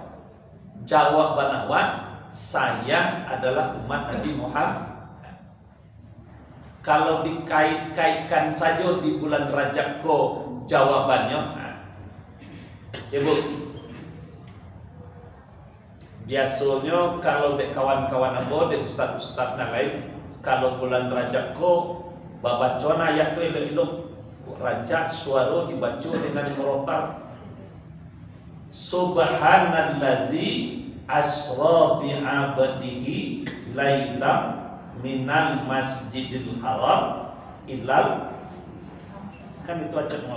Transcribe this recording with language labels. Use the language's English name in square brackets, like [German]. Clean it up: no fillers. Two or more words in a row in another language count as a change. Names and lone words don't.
[Indonesian] Jawaban awak, saya adalah umat Nabi Muhammad. Kalau dikait-kaitkan saja di bulan Rajab kok jawabannya, ya Bu. [Minangkabau] Biasanya kalau dek kawan-kawan abo, dek ustaz-ustaz yang lain, kalau bulan Rajab kok babacona ayat tu elok-elok. [Indonesian] Rajab suara dibaca dengan merotal. [Arabic] سبحان الذي أسرى بعبده ليلا من المسجد الحرام إلى, [Indonesian] kan itu aja mau.